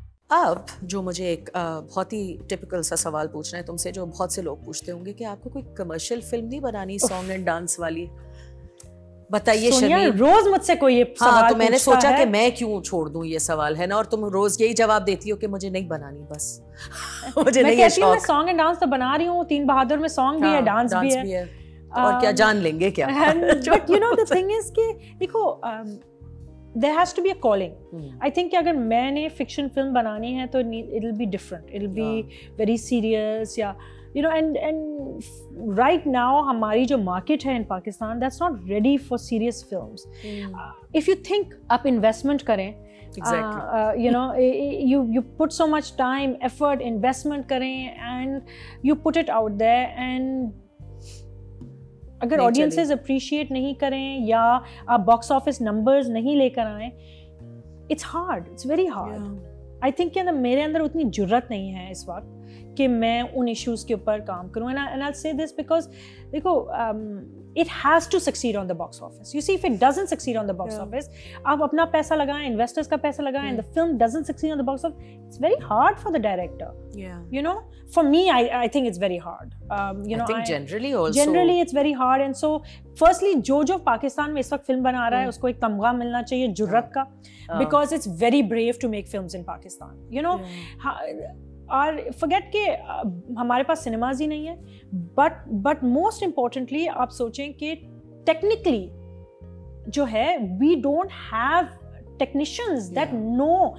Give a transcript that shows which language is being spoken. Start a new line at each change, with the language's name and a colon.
Urdu: اب جو مجھے ایک بہت ہی ٹپکل سا سوال پوچھنا ہے تم سے, جو بہت سے لوگ پوچھتے ہوں گے کہ آپ کو کوئی کمرشل فلم نہیں بنانی سانگ اینڈ ڈانس والی؟ بتائیے شرمین. روز مجھ سے کوئی یہ سوال تو میں نے سوچا کہ میں کیوں چھوڑ دوں یہ سوال, ہے نا, اور تم روز یہی جواب دیتی ہو کہ مجھے نہیں بنانی, بس مجھے نہیں ہے شوق. میں سانگ اینڈ ڈانس تو بنا رہی ہوں, 3 بہادر میں سانگ بھی ہے, ڈانس بھی ہے, اور کیا جان لیں گے کیا.
English: but you know the thing is
Urdu: کہ دیکھو
English: there has to be a calling. I think
Urdu: کہ اگر میں نے
English: fiction film بنانی ہے تو it'll be different, it'll be very serious, یا you know, and right now ہماری جو market ہے in Pakistan, that's not ready for serious films. If you think آپ investment کریں, you know, you put so much time, effort, investment کریں and you put it out there, and
Urdu: اگر audiences appreciate نہیں کریں یا آپ box office numbers نہیں لے کر آئیں,
English: It's hard, it's very hard.
Urdu: I think کہ میرے اندر اتنی جرت نہیں ہے اس وقت کہ میں ان ایشوز کے اوپر کام کروں.
English: And I say this because دیکھو it has to succeed on the box office. You see, if it doesn't succeed on the box office,
Urdu: آپ اپنا پیسہ لگائیں,
English: investors کا پیسہ لگائیں, and the film doesn't succeed on the box office, it's very hard for the director. You know, for me, I think it's very hard. You know, I think generally it's very hard.
Urdu: And so firstly, جو پاکستان میں اس وقت film بنا رہا ہے اس کو ایک تمغہ ملنا چاہیے جرت کا,
English: because it's very brave to make films in Pakistan.
Urdu: You know, اور forget کہ ہمارے پاس سنیماز ہی نہیں ہے, بٹ موسٹ امپورٹنٹلی آپ سوچیں کہ ٹیکنیکلی جو ہے
English: We don't have technicians that know.